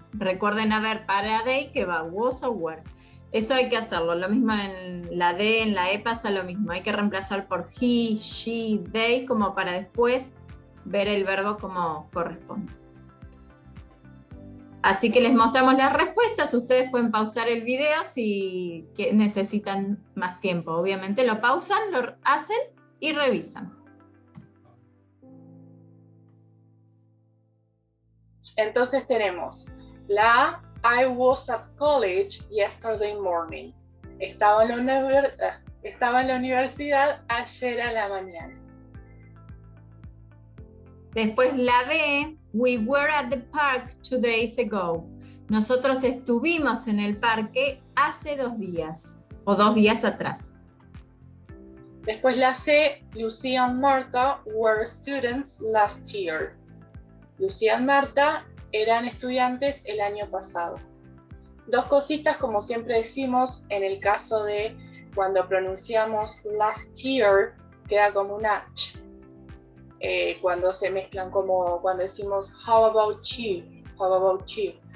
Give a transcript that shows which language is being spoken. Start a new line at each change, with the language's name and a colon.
Spanish: Recuerden a ver para they que va was o were. Eso hay que hacerlo, lo mismo en la D, en la E pasa lo mismo. Hay que reemplazar por he, she, they, como para después ver el verbo como corresponde. Así que les mostramos las respuestas, ustedes pueden pausar el video si necesitan más tiempo. Obviamente lo pausan, lo hacen y revisan. Entonces tenemos la
English: I was at college yesterday morning.
Spanish: Estaba en la universidad ayer a la mañana. Después la
English: B, we were at the park 2 days ago.
Spanish: Nosotros estuvimos en el parque hace 2 días, o 2 días atrás. Después la
English: C, Lucia and Marta were students last year.
Spanish: Lucia y Marta eran estudiantes el año pasado. 2 cositas, como siempre decimos, en el caso de cuando pronunciamos last year, queda como una ch. Cuando se mezclan, como cuando decimos
English: how about you, how about you.